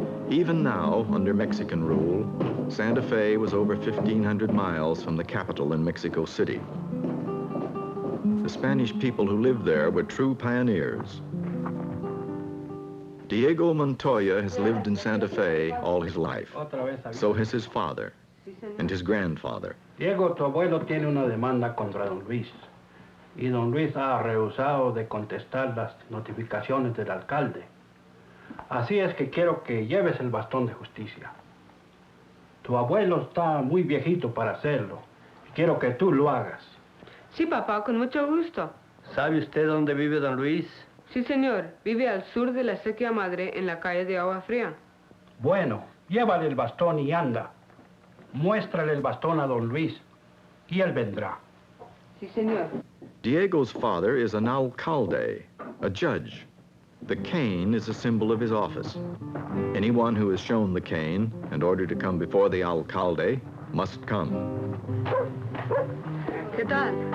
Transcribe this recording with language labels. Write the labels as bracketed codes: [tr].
[en] Even now, under Mexican rule, Santa Fe was over 1,500 miles from the capital in Mexico City. The Spanish people who lived there were true pioneers. Diego Montoya has lived in Santa Fe all his life. So has his father and his grandfather. [es] Diego, tu abuelo tiene una demanda contra don Luis. Y don Luis ha rehusado de contestar las notificaciones del alcalde. Así es que quiero que lleves el bastón de justicia. Tu abuelo está muy viejito para hacerlo. Y quiero que tú lo hagas. Sí, papá, con mucho gusto. ¿Sabe usted dónde vive don Luis? Sí, señor. Vive al sur de la Sequía Madre, en la calle de Agua Fría. Bueno, llévale el bastón y anda. Muéstrale el bastón a don Luis y él vendrá. Sí, señor. [en] Diego's father is an alcalde, a judge. The cane is a symbol of his office. Anyone who is shown the cane and ordered to come before the alcalde must come. [es] ¿Qué tal?